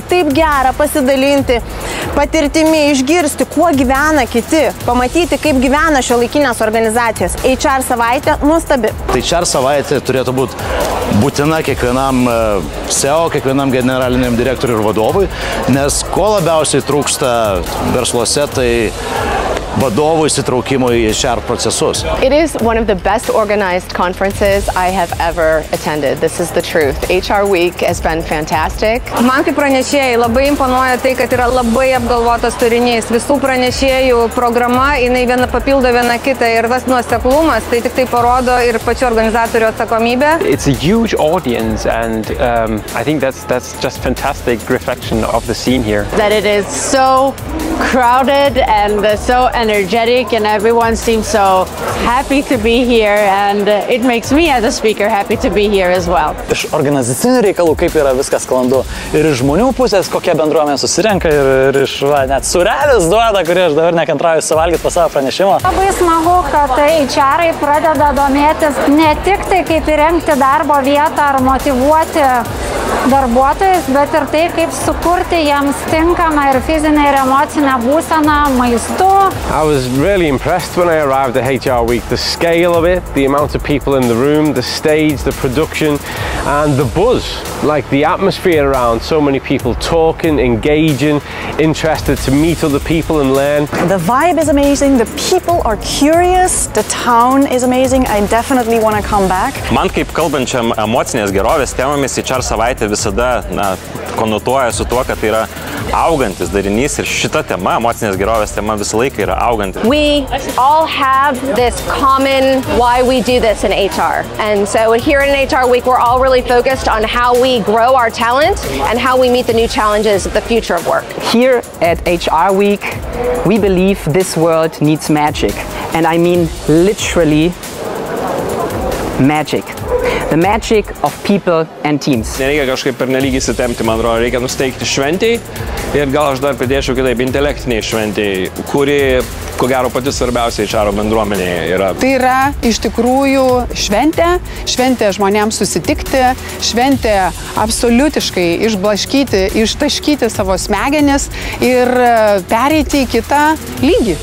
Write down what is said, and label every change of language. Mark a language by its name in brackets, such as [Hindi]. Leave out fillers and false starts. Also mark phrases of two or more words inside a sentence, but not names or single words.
[Lithuanian] Taip gera pasidalinti patirtimi, išgirsti, kuo gyvena kiti, pamatyti, kaip gyvena šiuolaikinės organizacijos. HR savaitė nuostabi. HR savaitė turėtų būti būtina kiekvienam CEO, kiekvienam generaliniam direktoriui ir vadovui, nes ko labiausiai trūksta versluose, tai vadovų įsitraukimo į HR procesus. [English] It is one of the best organized conferences I have ever attended. This is the truth. HR Week has been fantastic. [Lithuanian] Man kaip pranešėjai labai imponuoja tai, kad yra labai apgalvotas turinys. Visų pranešėjų programa, jinai viena papildo vieną kitą ir tas nuoseklumas, tai tik tai parodo ir pačių organizatorių atsakomybę. [English] It's a huge audience and I think that's just fantastic reflection of the scene here. That it is so crowded and so energetic and everyone seems so happy to be here and it makes me as a speaker happy to be here as well. [Lithuanian] Iš organizacinių reikalų kaip yra viskas sklandu ir iš žmonių pusės kokia bendruomenė susirenka ir iš net surelis duoda, kurį aš dabar nekantrauju suvalgyti po savo pranešimo. Labai smagu, kad HR-ai pradeda domėtis ne tik tai kaip įrengti darbo vietą ar motyvuoti darbuotojus, bet ir tai, kaip sukurti jiems tinkamą ir fizinę ir emocinę būseną maistu. [English] I was really impressed when I arrived at HR Week. The scale of it, the amount of people in the room, the stage, the production, and the buzz, like the atmosphere around. So many people talking, engaging, interested to meet other people and learn. The vibe is amazing, the people are curious, the town is amazing. I definitely want to come back. [Lithuanian] Man kaip kalbančiam emocinės gerovės temomis HR savaitė visada konotuoja su tuo, kad tai yra augantis darinys ir šita tema, emocinės gerovės tema visą laiką yra augantis. [English] We all have this common why we do this in HR. And so here in HR Week, we're all really focused on how we grow our talent and how we meet the new challenges of the future of work. Here at HR Week, we believe this world needs magic. And I mean literally magic. The magic of people and teams. [Lithuanian] Nereikia kažkaip pernelyg įsitempti, man atrodo, reikia nusteikti šventėj ir gal aš dar pridėčiau kitaip intelektiniai šventėj, kuri, ko gero, pati svarbiausia HR bendruomenėje yra. Tai yra iš tikrųjų šventė žmonėms susitikti, šventė absoliutiškai išblaškyti, ištaškyti savo smegenis ir pereiti į kitą lygį.